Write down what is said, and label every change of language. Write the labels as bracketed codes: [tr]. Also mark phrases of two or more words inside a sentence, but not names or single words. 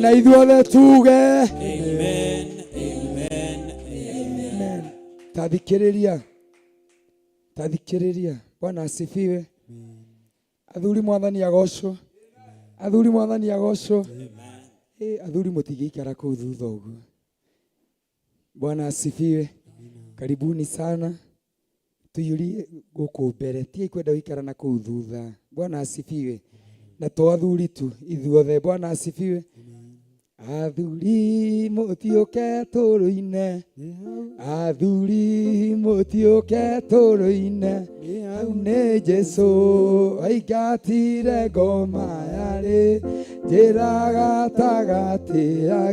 [ki] Na ithuothe tuge amen, amen, amen. Tathikĩrĩria, tathikĩrĩria. [sw] Bwana asifiwe. [ki] Athuri Mwathani agocwo, athuri Mwathani agocwo. Athuri mũtigĩikara kũu thutha ũguo. [sw] Bwana asifiwe. Karibuni sana. [ki] Tuyurie gũkũ mbere, tigai kwenda gũikara na kũu thutha. [sw] Bwana asifiwe. [ki] Na to athuri tu, ithuothe. [sw] Bwana asifiwe. [ki] Athuri mũtiũke tũrũ-inĩ, athuri mũtiũke tũrũ-inĩ, hau nĩ Jesũ aingatire ngoma yarĩ njĩra gatagatĩ